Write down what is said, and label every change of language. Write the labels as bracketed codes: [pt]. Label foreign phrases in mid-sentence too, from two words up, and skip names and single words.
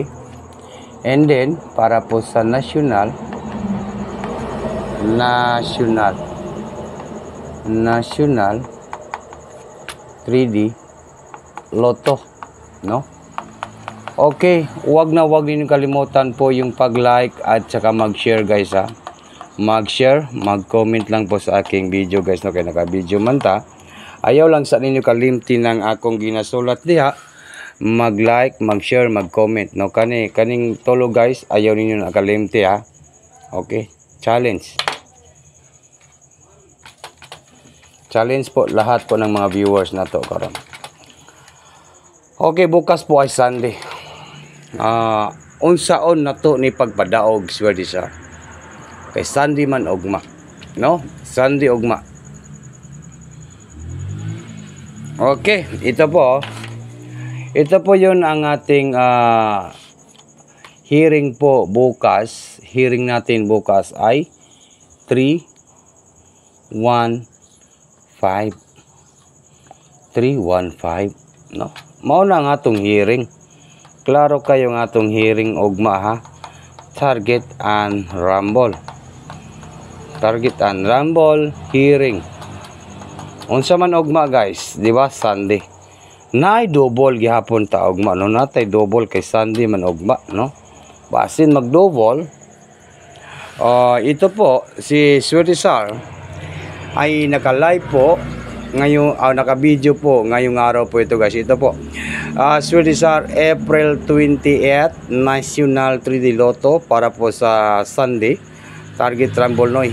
[en] And then [tl] para po sa [en] national 3D Lotto [tl] no. Okay, wag niyo kalimutan po yung pag-like at saka mag-share guys mag-share, mag-comment lang po sa aking video guys no, [ceb] kay naka-video man ta. Ayaw lang sa ninyo kalimti ng akong ginasulat diha. Mag-like, mag-share, mag-comment no, kaning tulo guys, ayaw ninyo nakalimti Okay, [tl] challenge po lahat po ng mga viewers [ceb] na to karon. [tl] Okay, bukas po ay Sunday. [ceb] Unsaon na to ni pagpadaog Sweerizar. Kay Sunday man ugma, no? Sunday ugma. [tl] Okay, ito po. Ito po 'yun ang ating hearing po bukas. Hearing natin bukas ay 315 no. [ceb] Mao na nga atong hearing. Klaro kayo nga atong hearing ugma [en] Target and rumble. Target and rumble hearing. [ceb] Unsa man ugma guys, di ba Sunday. Nay double gihapon ta ugma no, natay double kay Sunday man ugma no. Basin mag-double. [tl] Ito po si Sweerizar ay naka-live po ngayon, naka-video po ngayong araw po ito guys. Ito po Sweerizar April 28 [en] National 3D Lotto [tl] para po sa [en] Sunday target rumble, [tl] no?